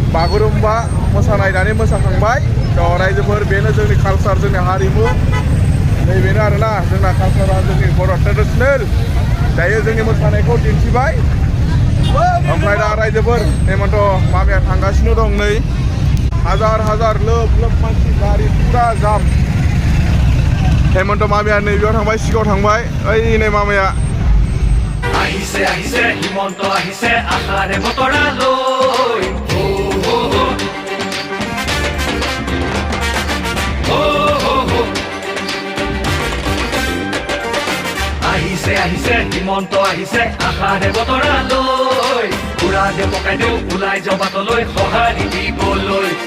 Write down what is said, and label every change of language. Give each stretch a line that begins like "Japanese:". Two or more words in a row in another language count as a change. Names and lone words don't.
Bodo: बागुरुम्बा मोसानाय दानि मोसाखांबाय थ' रायजोफोर बेनो जोंनि कालसार जोंनि हारिमु नैबेनो आरोना जोंना कालसारा जोंनि बर' ट्रेडिसनेल दायो जोंनि मोसानायखौ दिन्थिबाय ओमफ्राय दा रायजोफोर हेमन्त मामाया थांगासिनो दं नै हाजार हाजार लोब लोब मानसि गारि फुरा जाम हेमन्त मामाया नैबेयाव थांबाय सिगाङाव थांबाय ओइ नै मामाया
Assamese: আহিছে আহিছে হিমন্ত আহিছে আশাৰে বতৰালৈ আহিছে আহিছে হিমন্ত আহিছে আশাৰে বতৰালৈ উৰা দে পকাই দিওঁ ওলাই যাওঁ বাটলৈ সঁহাৰি দিবলৈ